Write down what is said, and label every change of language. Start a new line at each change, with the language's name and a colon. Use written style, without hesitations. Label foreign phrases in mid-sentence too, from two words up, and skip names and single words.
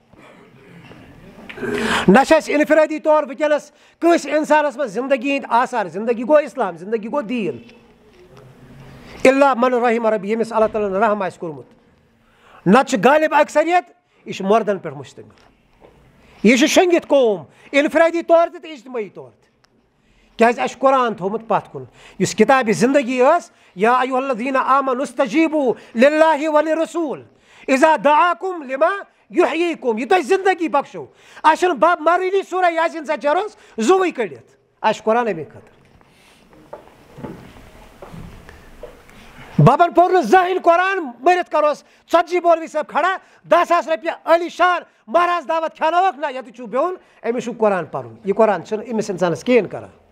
Kashmiri: نہ چھِ اَسہِ اِنفرٲدی طور وٕنکیٚنس کٲنٛسہِ اِنسانس منٛز زندگی ہٕنٛدۍ آثار زندگی گوٚو اِسلام زندگی گوٚو دیٖن اللہ
Arabic: من رحم ربی
Kashmiri: ییٚمِس اللہ تعالیٰ ہن رحم آسہِ کوٚرمُت نتہٕ چھِ غالب اکثریت یہِ چھُ مردن پٮ۪ٹھ مُشتمل یہِ چھُ شۄنٛگِتھ قوم اِنفرٲدی طور تہِ تہٕ اجتمٲعی طور تہِ کیازِ اَسہِ چھُ قرآن تھوٚومُت پتھ کُن یُس کِتابہِ زندگی ٲس
Arabic: یا ایُہا الذیٖنَ آمنوا استجیٖبوٗ لِلٰہِ وَلِرسوٗل اِذا دعاکُم لِما یحییکُم
Kashmiri: یہِ تۄہہِ زندگی بخشو اَسہِ چھُنہٕ بب مرٲنی سورہ یاسیٖن سۭتۍ چیروس زُوٕے کٔڑِتھ اَسہِ چھُ قرآن اَمے خٲطرٕ ببن پوٚر نہٕ زٕہٕنۍ قرآن مٔرِتھ کروس ژتجی مولوی صٲب کھڑا 10,000 رۄپیہِ عٲلی شان مہراز دعوت کھٮ۪نٲوُکھ نہ ییٚتہِ چھُو بِہُن أمِس چھُ قرآن پرُن یہِ قرآن چھُنہٕ أمِس اِنسانس کِہیٖنۍ کران